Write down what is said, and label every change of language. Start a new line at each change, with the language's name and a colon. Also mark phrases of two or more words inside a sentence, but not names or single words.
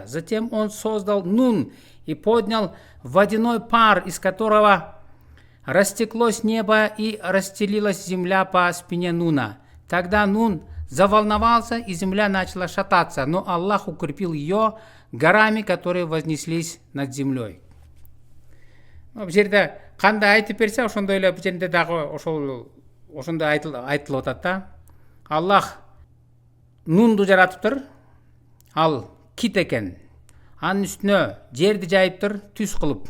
Russian: Затем он создал Нун и поднял водяной пар, из которого растеклось небо и расстелилась земля по спине Нуна. Тогда Нун заволновался, и земля начала шататься, но Аллах укрепил ее горами, которые вознеслись над землей.
Kyrgyz: Бул жерде кандай айтып берсе, ошондой эле бул жерде дагы ошондой айтылып атат да. Аллах Нунду жаратыптыр, ал кит экен. Анын үстүнө жерди жайыптыр, түз кылып.